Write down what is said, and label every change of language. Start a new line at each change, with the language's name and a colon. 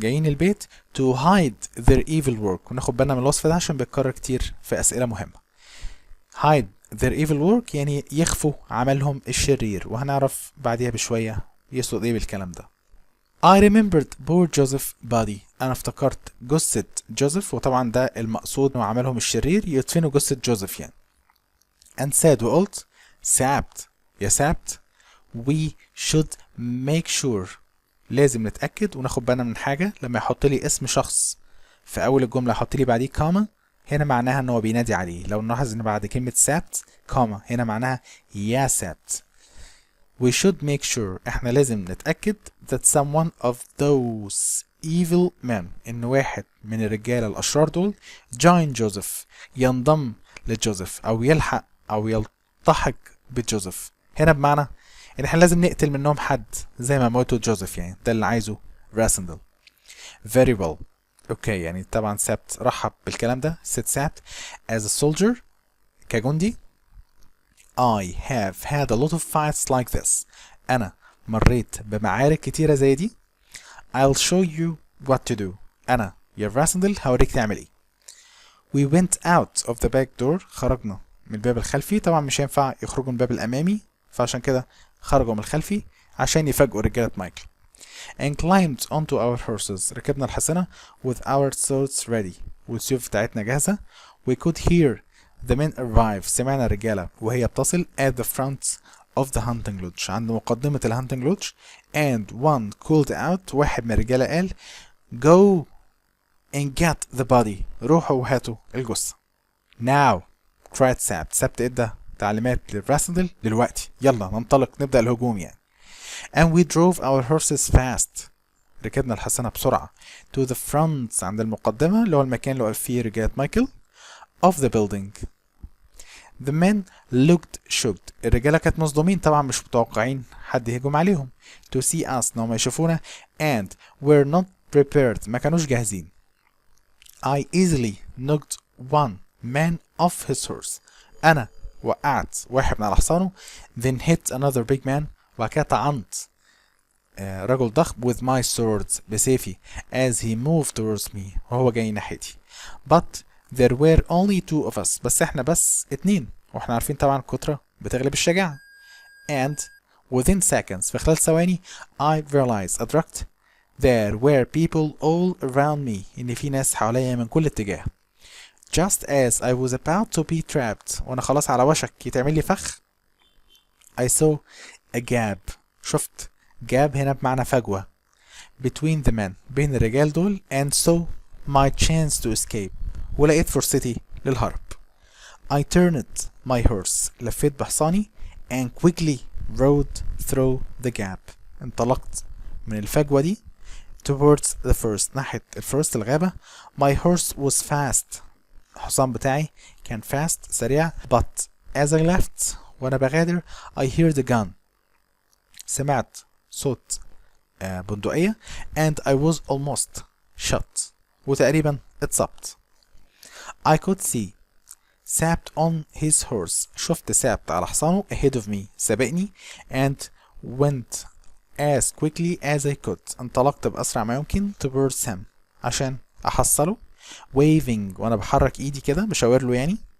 Arabic: جايين البيت
English: to hide their evil work.
Arabic: وناخد بالنا من الوصف ده عشان بيتكرر كتير في أسئلة مهمة.
English: hide their evil work
Arabic: يعني يخفوا عملهم الشرير. وهنعرف بعديها بشوية يقصد ايه بالكلام ده.
English: I remembered poor Joseph body.
Arabic: أنا افتكرت جثة جوزيف. وطبعا ده المقصود مع عملهم الشرير يدفنوا جثة جوزيف يعني.
English: And said
Arabic: وقلت
English: Sapt.
Arabic: يا
English: Sapt. We should make sure.
Arabic: لازم نتأكد وناخد بالنا من حاجة. لما يحط لي اسم شخص في أول الجملة يحط لي بعديه كاما هنا معناها إن هو بينادي عليه. لو نلاحظ إن بعد كلمة Sapt كاما هنا معناها يا Sapt.
English: We should make sure.
Arabic: إحنا لازم نتأكد
English: that someone of those evil men.
Arabic: إن واحد من الرجال الأشرار دول join Joseph. ينضم لجوزيف أو يلحق أو يلتحق بجوزيف. هنا بمعنى إن إحنا لازم نقتل منهم حد زي ما موتوا جوزيف يعني. ده اللي عايزه راسندل.
English: Very well.
Arabic: اوكي يعني طبعا سابت رحب بالكلام ده.
English: said Sapt as a soldier.
Arabic: كجندي.
English: I have had a lot of fights like this.
Arabic: أنا مريت بمعارك كتيرة زي دي.
English: I'll show you what to do.
Arabic: أنا يا راسندل هوريك تعمل ايه.
English: We went out of the back door.
Arabic: خرجنا من الباب الخلفي. طبعا مش هينفع يخرجوا من الباب الأمامي فعشان كده خرجوا من الخلفي عشان يفاجئوا رجالة مايكل.
English: And climbed onto our horses.
Arabic: ركبنا الحصنة
English: with our swords ready.
Arabic: والسيوف بتاعتنا جاهزة.
English: We could hear the men arrive.
Arabic: سمعنا الرجالة وهي بتصل
English: at the front of the hunting lodge.
Arabic: عند مقدمة الهانتنج لودج.
English: And one called out.
Arabic: واحد من الرجالة قال
English: go and get the body.
Arabic: روحوا وهاتوا الجثة.
English: Now cried Sapt.
Arabic: Sapt ادى تعليمات للراسندل دلوقتي. يلا ننطلق نبدأ الهجوم يعني.
English: And we drove our horses fast.
Arabic: ركبنا الحصانة بسرعة.
English: To the front.
Arabic: عند المقدمة اللي هو المكان اللي وقف فيه رجالة مايكل.
English: Of the building. The men looked shocked.
Arabic: الرجالة كانت مصدومين طبعا مش متوقعين حد يهجم عليهم.
English: To see us.
Arabic: إنهم يشوفونا.
English: And were not prepared.
Arabic: ما كانوش جاهزين.
English: I easily knocked one man off his horse.
Arabic: أنا وقعت واحد من على حصانه.
English: Then hit another big man.
Arabic: وبعد كده طعنت رجل ضخم
English: with my swords.
Arabic: بسيفي.
English: As he moved towards me.
Arabic: وهو جاي ناحيتي.
English: But there were only two of us.
Arabic: بس احنا بس اتنين. واحنا عارفين طبعا الكترة بتغلب الشجاعة.
English: And within seconds.
Arabic: في خلال ثواني
English: I realized.
Arabic: أدركت
English: there were people all around me.
Arabic: إن في ناس حواليا من كل اتجاه.
English: Just as I was about to be trapped.
Arabic: وأنا خلاص على وشك يتعمل لي فخ.
English: I saw a gap.
Arabic: شفت gap هنا بمعنى فجوة.
English: Between the men.
Arabic: بين الرجال دول.
English: And saw my chance to escape.
Arabic: ولقيت فرصتي للهرب.
English: I turned my horse.
Arabic: لفيت بحصاني.
English: And quickly rode through the gap.
Arabic: انطلقت من الفجوة دي
English: towards the forest
Arabic: ناحية الفورست الغابة.
English: my horse was fast
Arabic: الحصان بتاعي كان
English: fast سريع. but as I left
Arabic: وأنا بغادر
English: I heard a gun
Arabic: سمعت صوت بندقية
English: and I was almost shot
Arabic: وتقريبا اتصبت.
English: I could see سابت on his horse
Arabic: شفت سابت على حصانه
English: ahead of me
Arabic: سبقني
English: and went as quickly as I could
Arabic: انطلقت بأسرع ما يمكن
English: towards him
Arabic: عشان أحصله
English: waving
Arabic: وأنا بحرك إيدي كده بشاور له يعني.